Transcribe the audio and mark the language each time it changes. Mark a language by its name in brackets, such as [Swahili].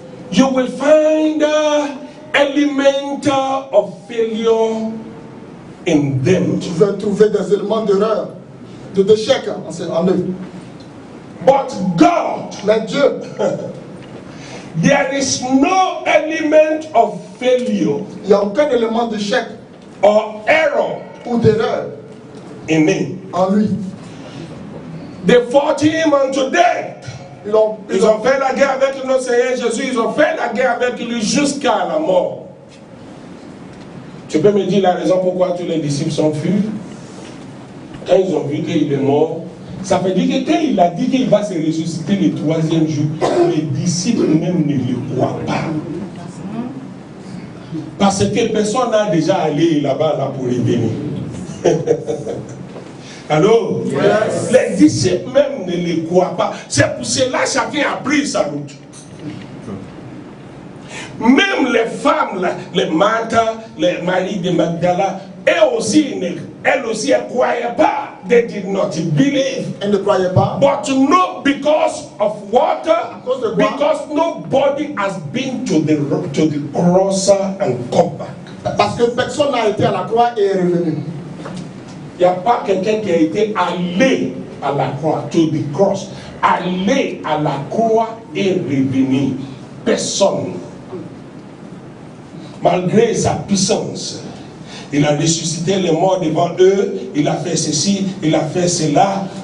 [English] you will find element of failure in them. [French] Tu vas trouver des éléments d'erreur, d'échec en eux. [English] But God, [French] mais Dieu, [English] there is no element of failure. [French] Il n'y a aucun élément d'échec [English] or error [French] ou d'erreur [English] in him. [French] En lui. [English] They fought him unto death. [French] Ils ont fait la guerre avec notre Seigneur Jésus. Ils ont fait la guerre avec lui jusqu'à la mort. Tu peux me dire la raison pourquoi tous les disciples sont fuis? Quand ils ont vu qu'il est mort, ça veut dire que quand il a dit qu'il va se ressusciter le 3e jour, les disciples même ne le croient pas. Parce que personne n'a déjà allé là-bas là pour les bénir. Allô? Yes. Les disciples même ne le croient pas. C'est pour cela que chacun a pris sa route. Même les femmes, là, les Martha, les Marie de Magdala, elles aussi ne elle aussi, elle ne croyait pas. [English] They did not believe. [French] Elle ne croyait pas. [English] But not because of what? [French] cause de quoi? [English] Because nobody has been to the cross and come back. [French] Parce que personne n'a été à la croix et est revenu. Il n'y a pas quelqu'un qui a été allé à la croix, [English] to the cross, [French] allé à la croix et revenu. Personne. Malgré sa puissance, il a ressuscité les morts devant eux, il a fait ceci, il a fait cela.